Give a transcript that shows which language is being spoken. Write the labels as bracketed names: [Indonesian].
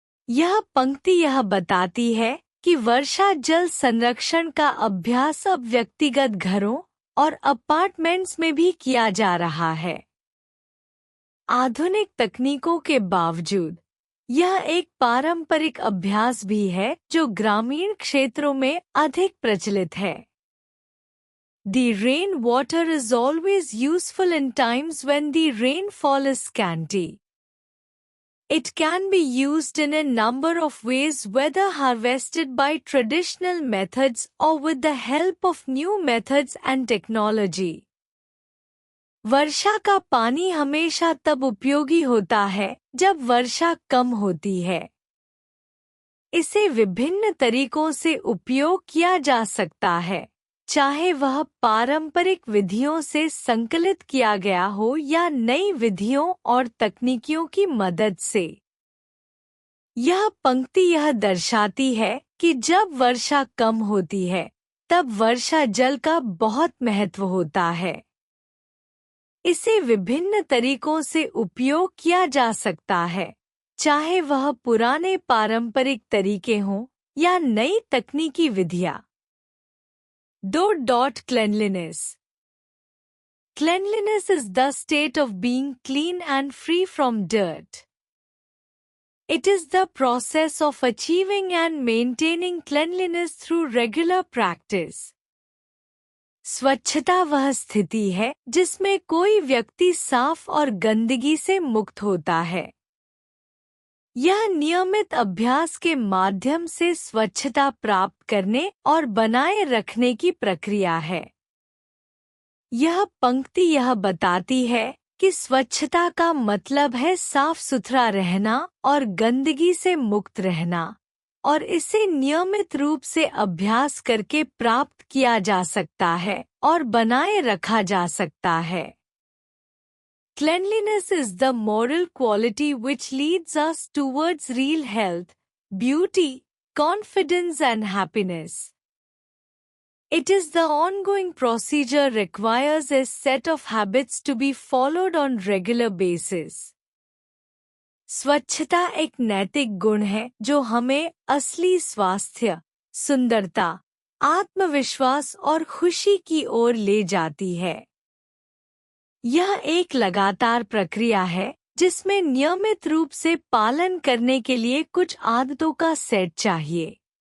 [Hindi] यह पंक्ति यह बताती है कि वर्षा जल संरक्षण का अभ्यास अब व्यक्तिगत घरों और अपार्टमेंट्स में भी किया जा रहा है। आधुनिक तकनीकों के बावजूद यह एक पारंपरिक अभ्यास भी है जो ग्रामीण क्षेत्रों में अधिक प्रचलित है। [English] The rainwater is always useful in times when the rainfall is scanty. It can be used in a number of ways, whether harvested by traditional methods or with the help of new methods and technology. [Hindi] वर्षा का पानी हमेशा तब उपयोगी होता है जब वर्षा कम होती है। इसे विभिन्न तरीकों से उपयोग किया जा सकता है, चाहे वह पारंपरिक विधियों से संकलित किया गया हो या नई विधियों और तकनीकियों की मदद से। यह पंक्ति यह दर्शाती है कि जब वर्षा कम होती है, तब वर्षा जल का बहुत महत्व होता है। इसे विभिन्न तरीकों से उपयोग किया जा सकता है, चाहे वह पुराने पारंपरिक तरीके हों या नई तकनीकी विधियां। [English] Cleanliness. Cleanliness is the state of being clean and free from dirt. It is the process of achieving and maintaining cleanliness through regular practice. [Hindi] स्वच्छता वह स्थिति है जिसमें कोई व्यक्ति साफ और गंदगी से मुक्त होता है। यह नियमित अभ्यास के माध्यम से स्वच्छता प्राप्त करने और बनाए रखने की प्रक्रिया है। यह पंक्ति यह बताती है कि स्वच्छता का मतलब है साफ सुथरा रहना और गंदगी से मुक्त रहना, और इसे नियमित रूप से अभ्यास करके प्राप्त किया जा सकता है और बनाए रखा जा सकता है। [English] Cleanliness is the moral quality which leads us towards real health, beauty, confidence and happiness. It is the ongoing procedure requires a set of habits to be followed on regular basis. [Hindi] स्वच्छता एक नैतिक गुण है जो हमें असली स्वास्थ्य, सुंदरता, आत्मविश्वास और खुशी की ओर ले जाती है। यह एक लगातार प्रक्रिया है जिसमें नियमित रूप से पालन करने के लिए कुछ आदतों का सेट चाहिए।